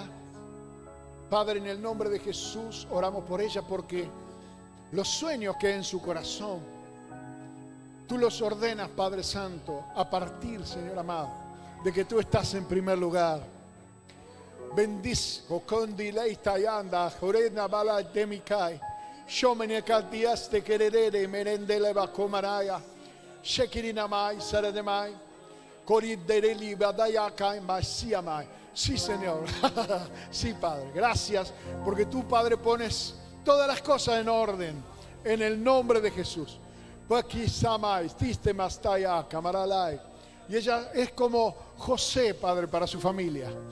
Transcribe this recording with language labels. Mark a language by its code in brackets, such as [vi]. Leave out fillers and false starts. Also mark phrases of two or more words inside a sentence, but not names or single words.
[es] Padre, en el nombre de Jesús oramos por ella, porque los sueños que hay en su corazón, tú los ordenas, Padre Santo, a partir, Señor amado, de que tú estás en primer lugar. Bendice, Okondi Leitayanda, Jorena Bala Demikai, Shomene Kaltiaste Kerere, Merendele Bakomaraya, Shekirinamai, Sarademai, Korideli Badayakai, Masiamai. Sí, Señor. Sí, Padre. Gracias, porque tú, Padre, pones todas las cosas en orden, en el nombre de Jesús. Y ella es como José, Padre, para su familia.